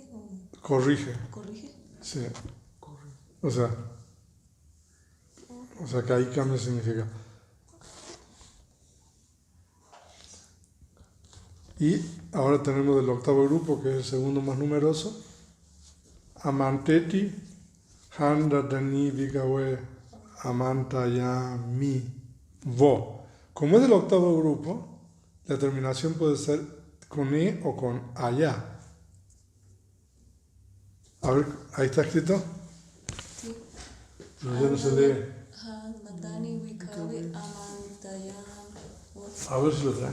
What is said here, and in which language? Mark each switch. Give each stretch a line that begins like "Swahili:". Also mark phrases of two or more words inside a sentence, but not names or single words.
Spanish: Corrige. ¿Corrige? Sí. O sea que ahí cambia el significado. Y ahora tenemos el octavo grupo, que es el segundo más numeroso.
Pali: Amanteti, handadani vigawe, amantayami, vo.
Spanish: Como es el octavo grupo, la terminación puede ser con e o con allá. A ver, ahí está escrito. Sí. Pero ya no se lee. A ver si lo trae.